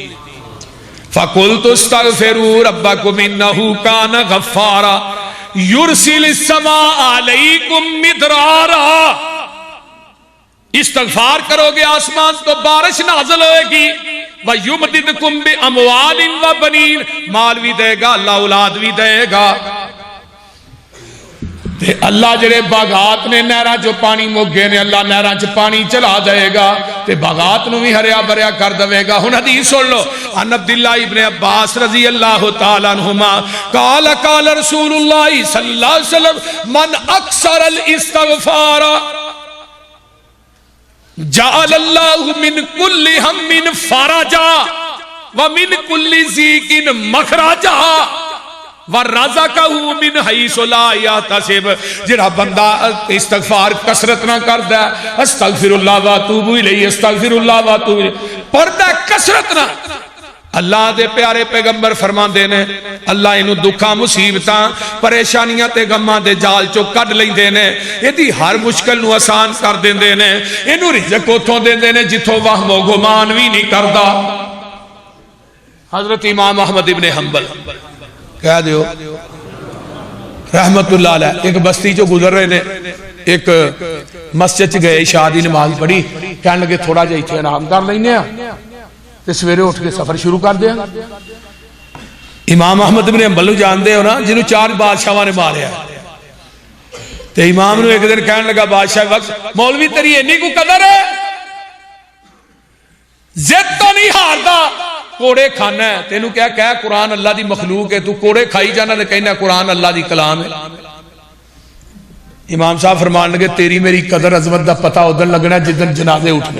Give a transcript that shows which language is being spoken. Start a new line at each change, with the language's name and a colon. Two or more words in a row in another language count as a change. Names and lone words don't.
Arabic: فَقُلْتُ اسْتَغْفِرُوا رَبَّكُمْ إِنَّهُ كَانَ غَفَّارًا یرسل السماء علیکم مدرارا.
Punjabi: استغفار کرو گے آسمان تو بارش نازل ہوئے گی.
Arabic: وَيُمْدِدْكُمْ بِأَمْوَالٍ وَبَنِينَ
Punjabi: مال بھی دے گا اللہ اولاد بھی دے گا. تے اللہ جڑے باغات نے نہراں جو پانی موگے نے اللہ نہراں چ پانی چلا دے گا تے باغات نو بھی ہریا بھریا کر دے گا. ہن حدیث سن لو
Arabic: ان عبداللہ ابن عباس رضی اللہ تعالی عنہما قال قال رسول اللہ صلی اللہ علیہ وسلم من اکثر الاستغفار جعل اللہ من کل ہم فرجا ومن کل ضیق مخرجا وَرَزَقَهُ مِنْ حَيْثُ لَا يَحْتَسِبُ.
Punjabi: جڑا بندہ استغفار کثرت نہ کردا ہے
Arabic: استغفر اللہ واتوب الیہ استغفر اللہ واتوب الیہ
Punjabi: پڑھدا کثرت نہ. اللہ دے پیارے پیغمبر فرماندے نے اللہ اینو دکھاں مصیبتاں پریشانیاں تے غماں دے جال چوں کڈ لیندے نے. ایدی ہر مشکل نو آسان کر دیندے نے. اینو رزق اوتھوں دیندے نے جتھوں وہم و گمان وی نہیں کردا. حضرت امام احمد ابن حنبل کہہ دیو
Arabic: رحمت اللہ علیہ
Punjabi: ایک بستی جو گزر رہے نے ایک مسجد گئے عشاء دی نماز پڑھی کہنے لگے تھوڑا جا ایتھے آرام کر لینے تے سویرے اٹھ کے سفر شروع کر دیا. امام احمد بن حنبل جان دے ہو نا جنہوں 4 بادشاہاں نے ماریا تے امام نے ایک دن کہنے لگا بادشاہ وقت مولوی تیری اینی کو قدر ہے زد تو نہیں ہاردا کوڑے کھانا ہے تینوں کیا کہا قرآن اللہ دی مخلوق ہے تو کوڑے کھائی جانا تے کہنا قرآن اللہ دی کلام ہے. امام صاحب فرمان لگے تیری میری قدر عظمت دا پتہ ادھر لگنا جدن جنازے اٹھنے.